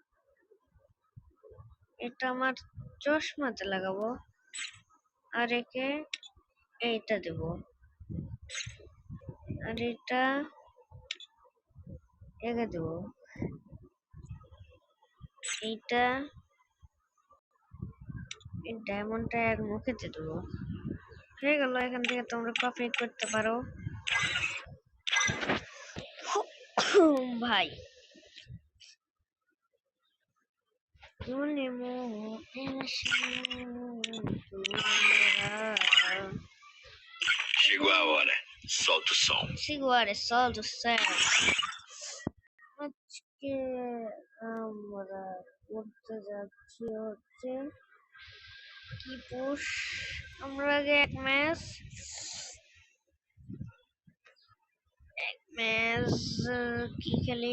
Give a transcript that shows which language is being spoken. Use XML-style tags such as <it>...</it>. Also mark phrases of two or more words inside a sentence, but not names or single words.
<bn>এটা আমার চশমাতে লাগাবো, আর একে এইটা দেব, আর এটা একে দেব, এইটা এই ডায়মন্ডটা এর মুখেতে দেবো। হয়ে গেল। এখান থেকে তোমরা কপি করতে পারো ভাই।</bn> <pt>Chegou a hora, solta o som. Segura, solta o som.</pt> <bn>আজকে আমরা করতে যাচ্ছি হচ্ছে কি পুশ। আমরা আগে এক ম্যাচ কি খেলি?</bn>